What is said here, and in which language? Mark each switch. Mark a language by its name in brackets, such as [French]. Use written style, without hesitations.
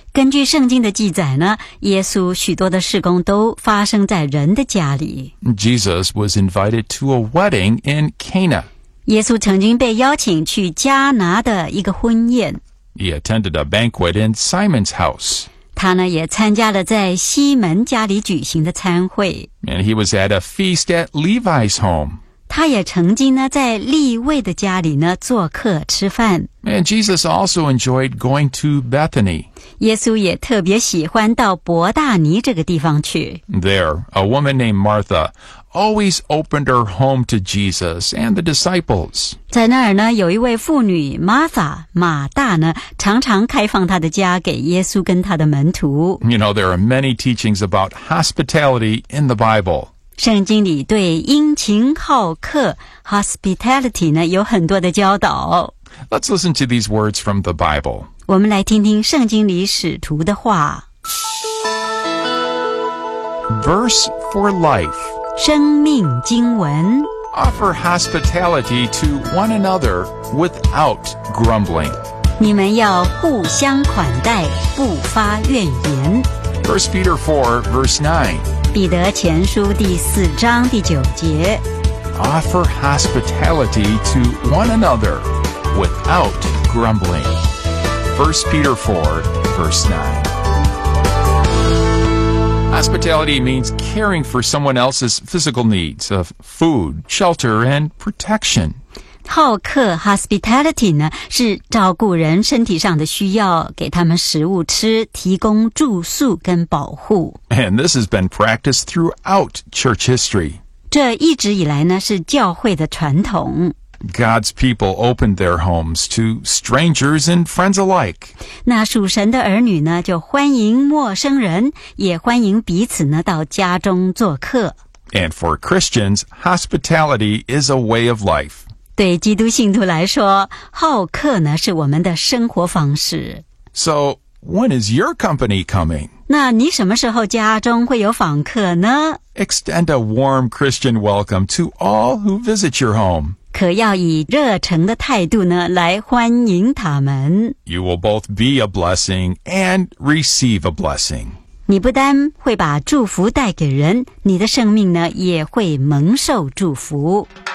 [Chinese] 根据圣经的记载呢，耶稣许多的事工都发生在人的家里。 [English] Jesus was invited to a wedding in Cana. [Chinese] 耶稣曾经被邀请去迦拿的一个婚宴。 [English] He attended a banquet in Simon's house. [Chinese] 他呢，也参加了在西门家里举行的餐会。 [English] And he was at a feast at Levi's home. [Chinese] 他也曾经呢在利未的家里呢做客吃饭。 [English] And Jesus also enjoyed going to Bethany. [Chinese] 耶稣也特别喜欢到伯大尼这个地方去。 [English] There, a woman named Martha always opened her home to Jesus and the disciples. [Chinese] 在那儿呢有一位妇女 Martha, 马大呢常常开放她的家给耶稣跟他的门徒。 [English] You know, there are many teachings about hospitality in the Bible. [Chinese] 圣经里对殷勤好客 hospitality 呢有很多的教导。 [English] Let's listen to these words from the Bible. [Chinese] 我们来听听圣经里使徒的话。 [English] Verse for life. [Chinese] 生命经文。 [English] Offer hospitality to one another without grumbling. [Chinese] 你们要互相款待，不发怨言。 [English] First Peter 4, verse 9. [Chinese] 彼得前书第四章第九节 [English] Offer hospitality to one another without grumbling. 1 Peter 4, verse 9. Hospitality means caring for someone else's physical needs of food, shelter, and protection. [Chinese] 好客 hospitality 呢是照顾人身体上的需要，给他们食物吃，提供住宿跟保护。 [English] And this has been practiced throughout church history. [Chinese] 这一直以来呢是教会的传统。 [English] God's people opened their homes to strangers and friends alike. [Chinese] 那属神的儿女呢就欢迎陌生人，也欢迎彼此呢到家中做客。 [English] And for Christians, hospitality is a way of life. [Chinese] 对基督信徒来说，好客呢是我们的生活方式。 [English] So, when is your company coming? [Chinese] 那你什么时候家中会有访客呢? [English] Extend a warm Christian welcome to all who visit your home. [Chinese] 可要以热诚的态度呢来欢迎他们。 [English] You will both be a blessing and receive a blessing. [Chinese] 你不单会把祝福带给人，你的生命呢也会蒙受祝福。